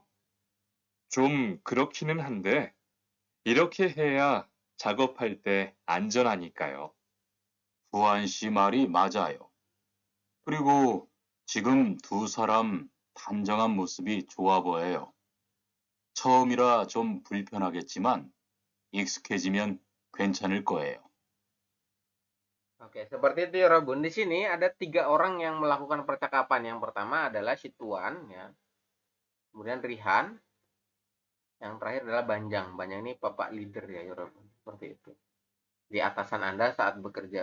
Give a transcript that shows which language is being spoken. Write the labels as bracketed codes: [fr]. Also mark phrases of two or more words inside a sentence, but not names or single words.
[ko] 좀 그렇기는 한데, 이렇게 해야 작업할 때 안전하니까요. 수환 씨 말이 맞아요. 그리고 지금 두 사람 단정한 모습이 좋아 보여요. 처음이라 좀 불편하겠지만 익숙해지면 괜찮을 거예요. [id] Oke, seperti itu Yorobun. Di sini ada 3 orang yang melakukan percakapan. Yang pertama adalah si Tuan ya. Kemudian Rihan. Yang terakhir adalah Banjang. Banjang ini bapak leader ya Yorobun. Seperti itu. Di atasan Anda saat bekerja.